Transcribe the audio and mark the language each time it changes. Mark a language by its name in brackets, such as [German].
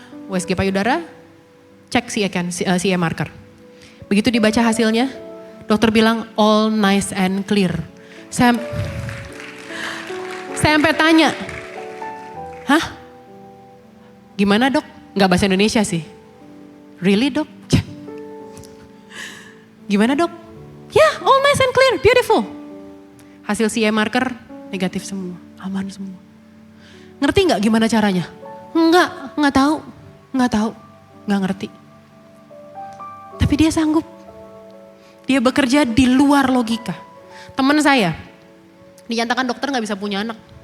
[Indonesian] USG payudara, cek CE marker. Begitu dibaca hasilnya, dokter bilang [English] all nice and clear. [Indonesian] Saya sampai tanya, hah? Gimana dok? Gak bahasa Indonesia sih. [English] Really dok? [Indonesian] Gimana dok? [English] Ya, all nice and clear, beautiful. [Indonesian] Hasil CE marker negatif semua, aman semua. Ngerti nggak gimana caranya? Nggak tahu, nggak ngerti. Tapi dia sanggup. Dia bekerja di luar logika. Teman saya, dinyatakan dokter nggak bisa punya anak.